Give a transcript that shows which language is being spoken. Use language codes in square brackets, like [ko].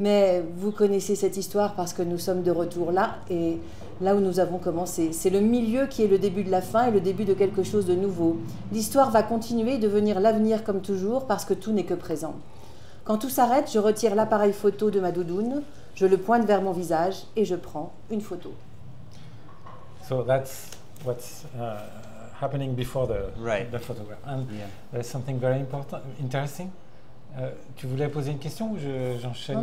[fr] Mais vous connaissez cette histoire parce que nous sommes de retour là, et là où nous avons commencé. C'est le milieu qui est le début de la fin et le début de quelque chose de nouveau. L'histoire va continuer et devenir l'avenir comme toujours parce que tout n'est que présent. Quand tout s'arrête, je retire l'appareil photo de ma doudoune, je le pointe vers mon visage et je prends une photo. [en] So that's what's happening before the photograph. And there's something very interesting. [fr] Tu voulais poser une question ou j'enchaîne?